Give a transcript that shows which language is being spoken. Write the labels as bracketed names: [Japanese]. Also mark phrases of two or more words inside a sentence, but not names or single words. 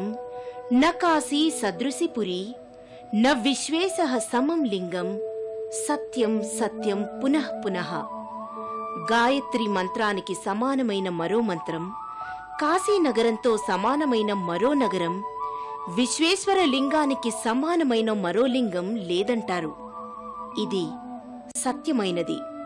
[Sanskrit] न काशी सदृशि पुरी न विश्वेशः समं लिंगम సత్యం సత్యం పునః పునః. [Telugu] గాయత్రి మంత్రానికి సమానమైన మరో మంత్రం, కాశీ నగరంతో సమానమైన మరో నగరం, విశ్వేశ్వర లింగానికి సమానమైన మరో లింగం లేదంటారు. ఇది సత్యమైనది.